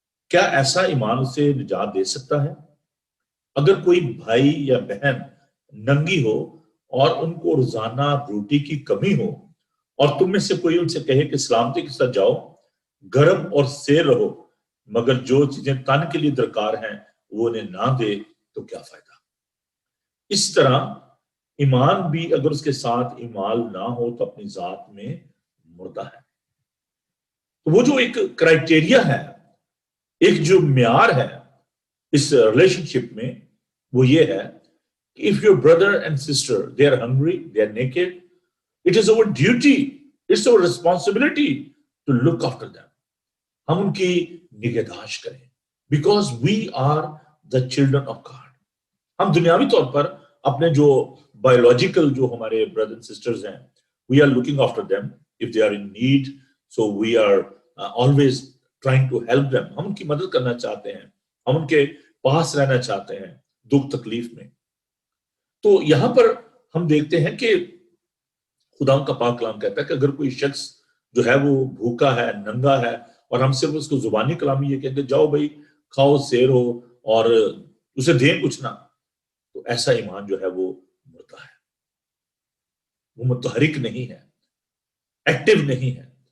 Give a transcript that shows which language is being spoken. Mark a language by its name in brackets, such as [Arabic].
[Urdu] کیا ایسا ایمان اسے نجات دے سکتا ہے؟ اگر کوئی بھائی یا بہن ننگی ہو اور ان کو روزانہ روٹی کی کمی ہو اور تم میں سے کوئی ان سے کہے کہ سلامتی کے ساتھ جاؤ, گرم اور سیر رہو, مگر جو چیزیں تن کے لیے درکار ہیں وہ انہیں نہ دے تو کیا فائدہ؟ اس طرح ایمان بھی اگر اس کے ساتھ ایمال نہ ہو تو اپنی ذات میں مردہ ہے. تو وہ جو ایک کرائٹیریا ہے, ایک جو معیار ہے اس ریلیشن شپ میں, وہ یہ ہے کہ [English] if your brother and sister they are hungry, they are naked, it is our duty, it's our responsibility to look after them. [Urdu] ہم ان کی نگہداشت کریں [English] because we are the children of God. [Urdu] ہم دنیاوی طور پر اپنے جو بایولوجیکل جو ہمارے [English] brothers and sisters ہیں, we are looking after them if they are in need, so we are always trying to help them. [Urdu] ہم ان کی مدد کرنا چاہتے ہیں, ہم ان کے پاس رہنا چاہتے ہیں دکھ تکلیف میں. تو یہاں پر ہم دیکھتے ہیں کہ خدا کا پاک کلام کہتا ہے کہ اگر کوئی شخص جو ہے وہ بھوکا ہے, ننگا ہے, اور ہم صرف اس کو زبانی کلامی یہ کہتے جاؤ بھائی کھاؤ سیر ہو اور اسے دیں کچھ نہ, تو ایسا ایمان جو ہے وہ مردہ ہے, وہ متحرک نہیں ہے, ایکٹیو نہیں ہے.